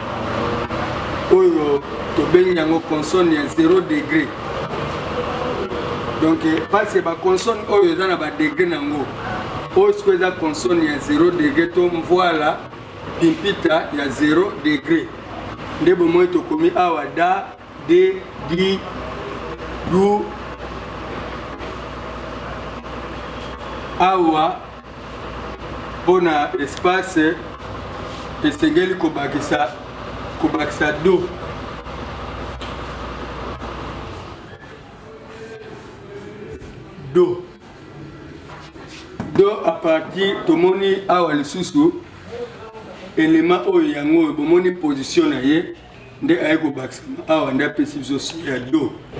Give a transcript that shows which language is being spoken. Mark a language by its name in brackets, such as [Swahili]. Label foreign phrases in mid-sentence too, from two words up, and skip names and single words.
[Lingala] oyo tobengi yango consonne ya 0 degré [French] donc parce que [Lingala] baconsonne oyo eza na badegré nango oyo siko eza consonne ya 0 degré to mvoila pimpita ya 0 degré nde bomoi tokomi awa da de di du awa mpona espace esengeli kobakisa do [French] a partir [Lingala] tomoni awa lisusu élément oyo yango oyo bomoni position na ye nde aye kobakisama awa nde apesi biso ya do